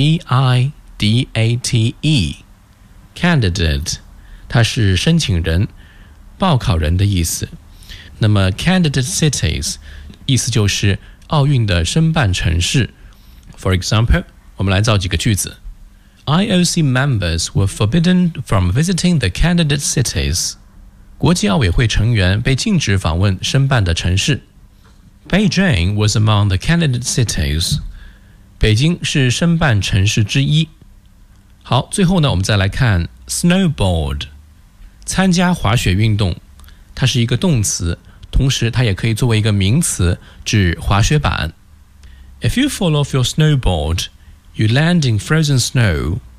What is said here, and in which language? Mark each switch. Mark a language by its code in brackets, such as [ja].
[zh] C-A-N-D-I-D-A-T-E Candidate， 它是申请人、报考人的意思。那么 Candidate Cities 意思就是奥运的申办城市。 [en] For example， [zh] 我们来造几个句子。 [en] IOC members were forbidden from visiting the candidate cities。 [zh] 国际奥委会成员被禁止访问申办的城市。 [en] Beijing was among the candidate cities。 [zh] 北京是申办城市之一。好，最后呢，我们再来看 snowboard， 参加滑雪运动，它是一个动词，同时它也可以作为一个名词，指滑雪板。 [en] If you fall off your snowboard, you land in frozen snow。